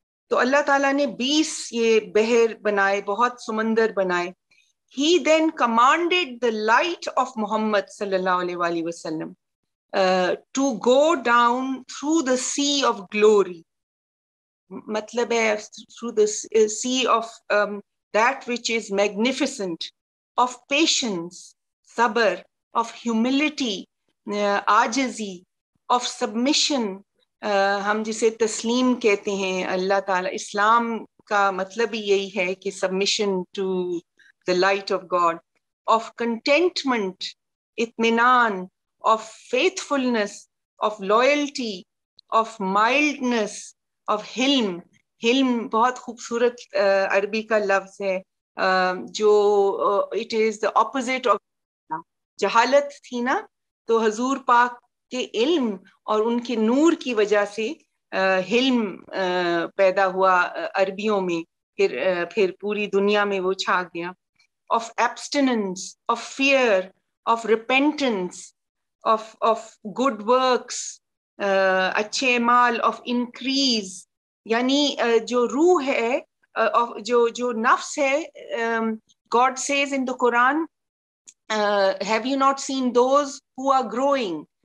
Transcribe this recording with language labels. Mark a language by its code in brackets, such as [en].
[ur] تو اللہ تعالیٰ نے 20 یہ بحر بنائے, بہت سمندر بنائے. [en] He then commanded the light of Muhammad sallallahu alaihi wasallam to go down through the sea of glory. [ur] مطلب ہے [en] through the sea of that which is magnificent, of patience, sabr, of humility, ajizi, of submission, [ur] ہم جسے تسلیم کہتے ہیں. اللہ تعالیٰ, اسلام کا مطلب ہی یہی ہے کہ [en] submission to the light of God, of contentment, اطمینان, of faithfulness, of loyalty, of mildness, of حلم. [ur] حلم بہت خوبصورت عربی کا لفظ ہے جو [en] it is the opposite of [ur] جہالت تھی نا, تو حضور پاک کے علم اور ان کے نور کی وجہ سے حلم پیدا ہوا عربیوں میں, پھر پوری دنیا میں وہ چھا گیا. [en] Of abstinence, of fear, of repentance, of good works, [ur] اچھے اعمال, [en] of increase, [ur] یعنی جو روح ہے, جو نفس ہے. [en] God says in the Quran, have you not seen those who are growing?